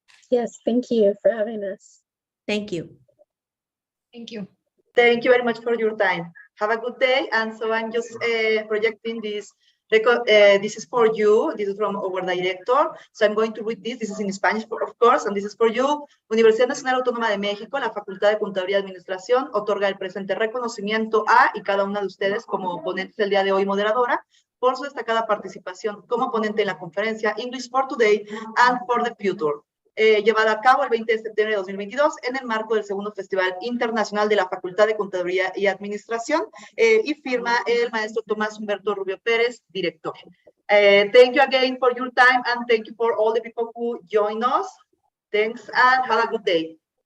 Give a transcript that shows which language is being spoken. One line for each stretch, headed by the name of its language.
English: Yes, thank you for having us. Thank you. Thank you. Thank you very much for your time. Have a good day. And so I'm just projecting this. This is for you. This is from our director. So I'm going to read this. This is in Spanish, of course, and this is for you.
Spanish: Universidad Nacional Autónoma de México, la Facultad de Contaduría y Administración, otorga el presente reconocimiento a y cada una de ustedes como ponentes del día de hoy, moderadora, por su destacada participación como ponente en la conferencia English for Today and for the Future, llevada a cabo el 20 de septiembre de 2022 en el marco del segundo Festival Internacional de la Facultad de Contaduría y Administración, y firma el maestro Tomás Humberto Rubio Pérez, director.
English: Thank you again for your time, and thank you for all the people who joined us. Thanks, and have a good day.